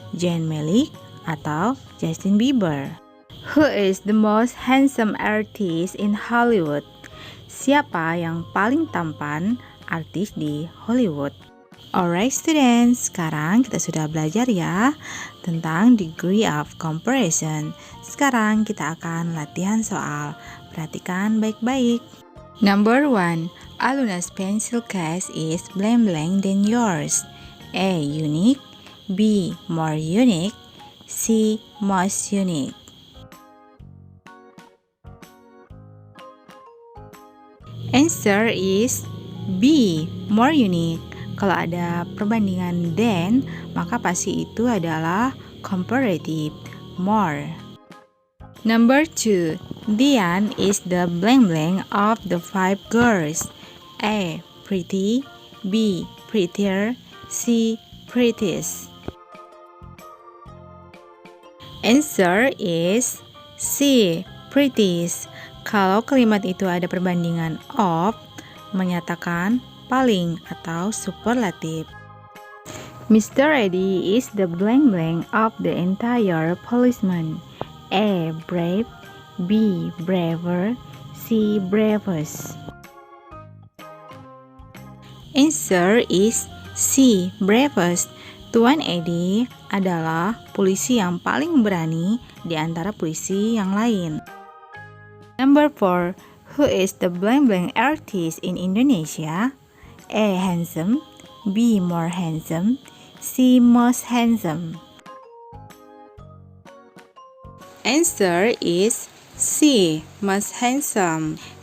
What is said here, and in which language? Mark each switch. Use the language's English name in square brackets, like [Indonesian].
[Indonesian] Zayn Malik atau Justin Bieber? [English] Who is the most handsome artist in Hollywood? [Indonesian] Siapa yang paling tampan artis di Hollywood? [English] Alright students, [Indonesian] sekarang kita sudah belajar ya tentang degree of comparison. Sekarang kita akan latihan soal. Perhatikan baik-baik. [English] Number 1. Aluna's pencil case is blank blank than yours. A. Unique. B. More unique. C. Most unique. Answer is B. More unique. [Indonesian] Kalau ada perbandingan than, maka pasti itu adalah comparative, more. [English] Number 2. Dian is the blank blank of the 5 girls. A. Pretty. B. Prettier. C. Prettiest. Answer is C. Prettiest. [Indonesian] Kalau kalimat itu ada perbandingan of, menyatakan paling atau superlatif. Mr. [English] Eddie is the blank blank of the entire policeman. A. Brave. B. Braver. C. Bravest. Answer is C. Bravest. [Indonesian] Tuan Eddie adalah polisi yang paling berani di antara polisi yang lain. [English] Number 4. Who is the blank blank artist in Indonesia? A. Handsome. B. More handsome. C. Most handsome. Answer is C. Most handsome.